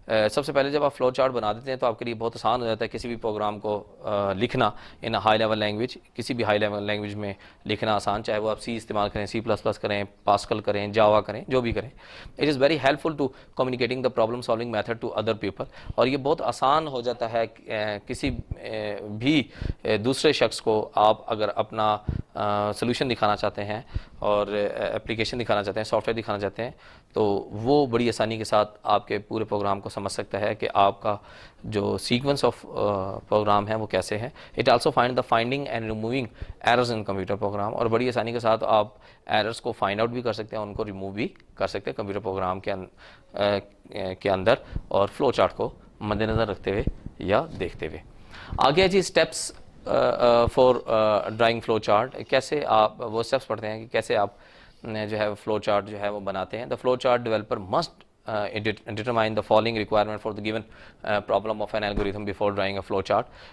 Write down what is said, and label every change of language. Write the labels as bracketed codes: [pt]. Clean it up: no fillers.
[ur] سب سے پہلے جب آپ فلو چارٹ بنا دیتے ہیں تو آپ کے لیے بہت آسان ہو جاتا ہے کسی بھی پروگرام کو لکھنا ان ہائی لیول لینگویج. کسی بھی ہائی لیول لینگویج میں لکھنا آسان، چاہے وہ آپ سی استعمال کریں، C++ کریں، پاسکل کریں، جاوا کریں، جو بھی کریں. [en] It is very helpful to communicating the problem solving method to other people. [ur] اور یہ بہت آسان ہو جاتا ہے کسی بھی دوسرے شخص کو آپ اگر اپنا سولوشن دکھانا چاہتے ہیں اور اپلیکیشن دکھانا چاہتے ہیں، سافٹ ویئر دکھانا چاہتے ہیں، تو وہ بڑی آسانی کے ساتھ آپ کے پورے پروگرام کو سمجھ سکتا ہے کہ آپ کا جو سیکوینس آف پروگرام ہے وہ کیسے ہے. [en] It also find the finding and removing errors in computer program. [ur] اور بڑی آسانی کے ساتھ آپ ایررز کو فائنڈ آؤٹ بھی کر سکتے ہیں، ان کو ریموو بھی کر سکتے ہیں کمپیوٹر پروگرام کے اندر، اور فلو چارٹ کو مد نظر رکھتے ہوئے یا دیکھتے ہوئے. آگے جی [en] Steps for drawing flow chart. [ur] کیسے آپ وہ اسٹیپس پڑھتے ہیں کہ کیسے آپ جو ہے فلو چارٹ جو ہے وہ بناتے ہیں. [en] The flow chart developer must determine the following requirement for the given problem of an algorithm before drawing a flow chart.